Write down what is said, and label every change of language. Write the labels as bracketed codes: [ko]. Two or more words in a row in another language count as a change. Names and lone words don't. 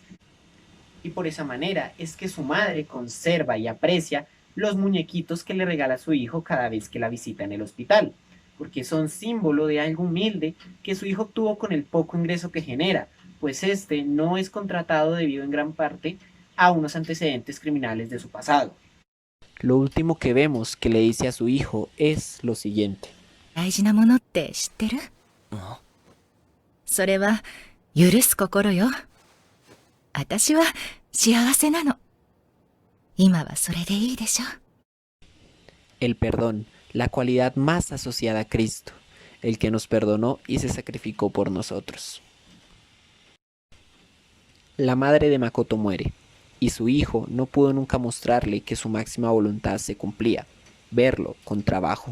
[es] Y por esa manera es que su madre conserva y aprecia los muñequitos que le regala su hijo cada vez que la visita en el hospital, porque son símbolo de algo humilde que su hijo obtuvo con el poco ingreso que genera, pues este no es contratado debido en gran parte a unos antecedentes criminales de su pasado. Lo último que vemos que le dice a su hijo es lo siguiente. [ja] 大事なものって知ってる？それは許す心よ。私は幸せなの。今はそれでいいでしょ。 [es] El perdón, la cualidad más asociada a Cristo, el que nos perdonó y se sacrificó por nosotros. La madre de Makoto muere, y su hijo no pudo nunca mostrarle que su máxima voluntad se cumplía, verlo con trabajo.